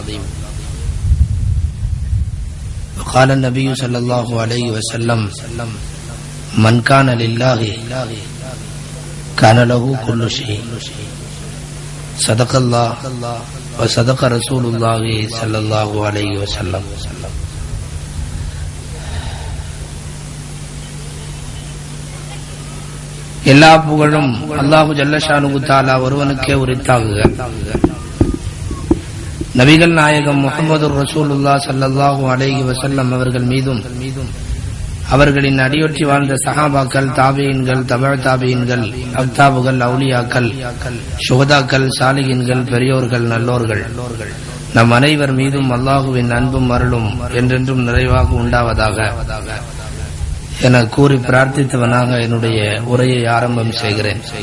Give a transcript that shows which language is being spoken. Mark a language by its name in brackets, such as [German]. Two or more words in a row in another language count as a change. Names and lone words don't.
[Arabic] وقال النبي صلى الله عليه وسلم: من كان لله كان له كل شيء. صدق الله وصدق رسول الله صلى الله عليه وسلم. [Tamil] எல்லா புகழும் [Arabic] الله جل شأنه تعالى [Tamil] ஒருவனுக்கே உரித்தாகுக. நபிகள் நாயகம் [Arabic] محمد رسول الله صلى الله عليه وسلم [Tamil] அவர்கள் மீதும் அவர்களின் அடியொற்றி வாழ்ந்த சஹாபாக்கள், தாபியீன்கள், தபஅ தாபியீன்கள், அக்தாபுகள், அவுலியாக்கள், ஷுஹதாக்கள், சாலிஹீன்கள், பெரியோர்கள், நல்லோர்கள் நம் அனைவர் மீதும் அல்லாஹுவின் அன்பும் அருளும் என்றென்றும் நிறைவாக உண்டாவதாக என கூறி பிரார்த்தித்தவனாக என்னுடைய உரையை ஆரம்பம் செய்கிறேன்.